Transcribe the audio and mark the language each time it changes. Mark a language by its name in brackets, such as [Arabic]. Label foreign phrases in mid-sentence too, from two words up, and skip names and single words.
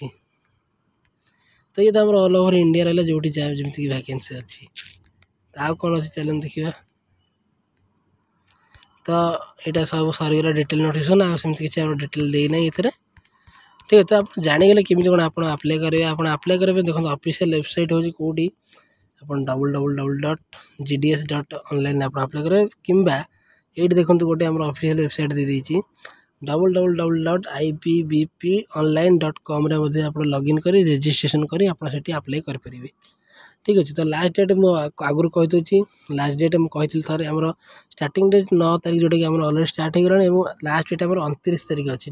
[Odia] ତ ଇଏ ତ ଆମର [English] all over India [Odia] ରହିଲା, ଯେଉଁଠି ଯାହା ଯେମିତିକି ଭ୍ୟାକେନ୍ସି ଅଛି। ଆଉ କ'ଣ ଅଛି ଚାଲନ୍ତୁ ଦେଖିବା। ତ ଏଇଟା ସବୁ ସରିଗଲା [English] detail notification, [Odia] ଆଉ ସେମିତି କିଛି ଆମର ଡିଟେଲ୍ ଦେଇନାହିଁ ଏଥିରେ। ଠିକ୍ ଅଛି। ତ ଆପଣ ଜାଣିଗଲେ କେମିତି କ'ଣ ଆପଣ ଆପ୍ଲାଏ କରିବେ। ଆପଣ ଆପ୍ଲାଏ କରିବା ପାଇଁ ଦେଖନ୍ତୁ [English] official website [Odia] ହେଉଛି କେଉଁଠି, ଆପଣ www.gds.online ଆପଣ ଆପ୍ଲାଏ କରିବେ, କିମ୍ବା ଏଇଠି ଦେଖନ୍ତୁ ଗୋଟେ ଆମର [English] official website [Odia] ଦେଇଦେଇଛି www.ipbponline.comରେ ମଧ୍ୟ ଆପଣ ଲଗ୍ଇନ୍ କରି ରେଜିଷ୍ଟ୍ରେସନ୍ କରି ଆପଣ ସେଠି ଆପ୍ଲାଏ କରିପାରିବେ। ଠିକ୍ ଅଛି। ତ [English] last date [Odia] ମୁଁ ଆଗରୁ କହିଦେଉଛି, [English] last date [Odia] ମୁଁ କହିଥିଲି ଥରେ, ଆମର [English] starting date [Odia] 9 ତାରିଖ, ଯେଉଁଟାକି ଆମର [English] already start [Odia] ହେଇଗଲାଣି, ଏବଂ [English] last date [Odia] ଆମର 29 ତାରିଖ ଅଛି।